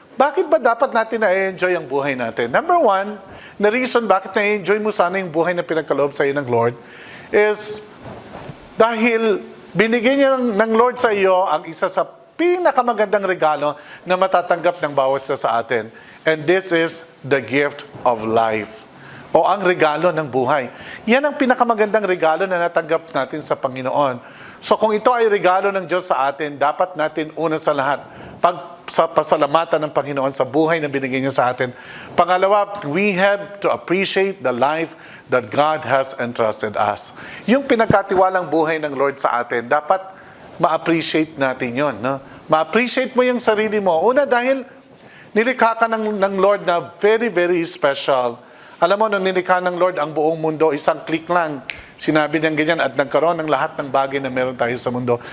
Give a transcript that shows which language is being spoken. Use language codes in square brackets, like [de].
[tl] Bakit ba dapat natin na-enjoy ang buhay natin? Number one, the reason bakit na-enjoy mo sana yung buhay na pinagkaloob sa iyo ng Lord is dahil binigyan niya ng Lord sa iyo ang isa sa pinakamagandang regalo na matatanggap ng bawat isa sa atin. [en] And this is the gift of life. [tl] O ang regalo ng buhay. Yan ang pinakamagandang regalo na natanggap natin sa Panginoon. So kung ito ay regalo ng Diyos sa atin, dapat natin una sa lahat, sa pasalamatan ng Panginoon sa buhay na binigyan niya sa atin. Pangalawa, [en] we have to appreciate the life that God has entrusted us. [tl] Yung pinagkatiwalang buhay ng Lord sa atin, dapat ma-appreciate natin yon, no? Ma-appreciate mo yung sarili mo. Una, dahil nilikha ka ng Lord na [en] very, very special. [tl] Alam mo, nung nilikha ng Lord ang buong mundo, isang click lang. Sinabi niya ganyan at nagkaroon ng lahat ng bagay na meron tayo sa mundo.